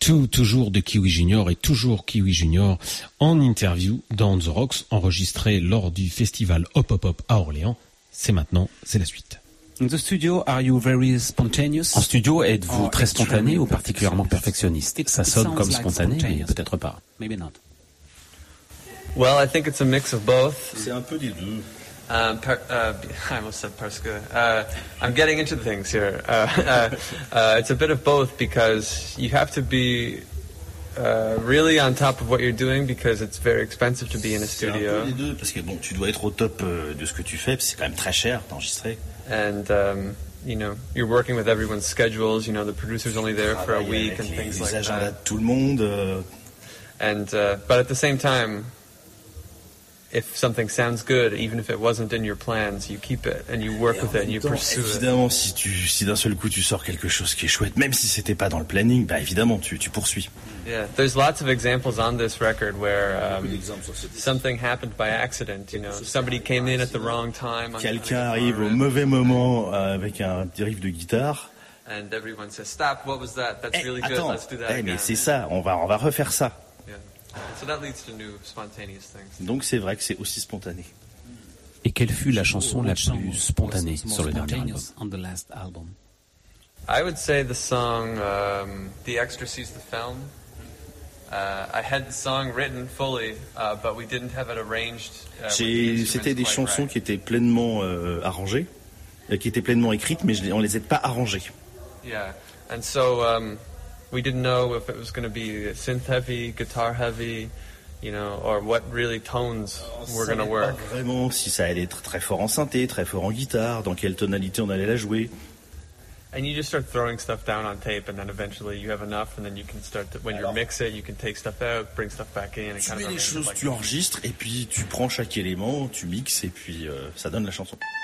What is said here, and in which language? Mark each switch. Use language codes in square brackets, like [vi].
[fr] Toujours de Kiwi Junior et toujours Kiwi Junior en interview dans The Rocks, enregistré lors du festival Hop Hop Hop à Orléans. C'est maintenant, c'est la suite. [en] In the studio, are you very spontaneous? [fr] En studio, êtes-vous très spontané ou particulièrement perfectionniste? Ça sonne comme spontané, mais peut-être pas. [en] Maybe not. Well, I think it's a mix of both. [fr] C'est un peu des deux. [en] I almost said Parska. I'm getting into things here. It's a bit of both because you have to be really on top of what you're doing because it's very expensive to be in a studio. [fr] C'est un peu les deux parce que bon, tu dois être au top de ce que tu fais, puis c'est quand même très cher d'enregistrer. [en] And you know, you're working with everyone's schedules. You know, the producer's only there for a week and things like that. [fr] Les agendas de tout le monde. [en] But at the same time. if something sounds good, even if it wasn't in your plans, you keep it and you work with it and you pursue it. [fr] Évidemment, si d'un seul coup tu sors quelque chose qui est chouette, même si c'était pas dans le planning, bah évidemment tu poursuis. [en] Yeah, there's lots of examples on this record where something happened by accident. You know, somebody came in at the wrong time. [fr] Quelqu'un arrive au mauvais moment avec un riff de guitare. [en] And everyone says, "Stop! What was that? That's really good. Let's do that again." [fr] Mais c'est ça. On va refaire ça. [en] So that leads to new spontaneous things. [fr] Donc c'est vrai que c'est aussi spontané. Et quelle fut la chanson la plus spontanée sur le dernier album? [en] I would say the song The Extra Sees the Film. I had the song written fully, but we didn't have it arranged. [fr] C'était des chansons qui étaient pleinement arrangées, qui étaient pleinement écrites, mais on les a pas arrangées. [en] Yeah, and so. We didn't know if it was going to be synth heavy, guitar heavy, you know, or what really tones were going to work. [fr] On ne savait pas vraiment si ça allait être très fort en synthé, très fort en guitare, dans quelle tonalité on allait la jouer. [en] And you just start throwing stuff down on tape, and then eventually you have enough, and then you can start to, when you mix it, you can take stuff out, bring stuff back in. [fr] Tu mets les choses, tu enregistres, et puis tu prends chaque élément, tu mixes, et puis ça donne la chanson.